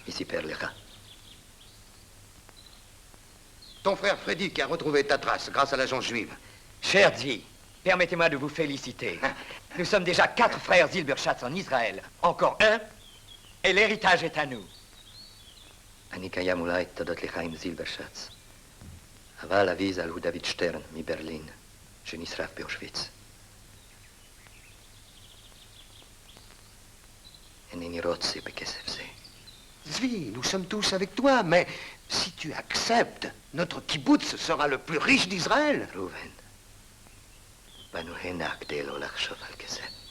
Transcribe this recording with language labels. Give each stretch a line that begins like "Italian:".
French: Ici, Père Lecha. Ton frère Freddy qui a retrouvé ta trace grâce à l'agence juive. Cher Zvi, permettez-moi de vous féliciter. Nous sommes déjà 4 frères Zilberschatz en Israël. Encore un, et l'héritage est à nous.
Hebrew: אני קיים אולי תודות לחיים זילברשץ. אבל אבי ז"ל הוא דוד שטרן מברלין, שנשרף באושוויץ. אינני רוצה בכסף זה.
French: Zvi, nous sommes tous avec toi, mais si tu acceptes, notre kibbutz sera le plus riche d'Israël.
Hebrew: ראובן, באנו הנה כדי לא לחשוב על כסף.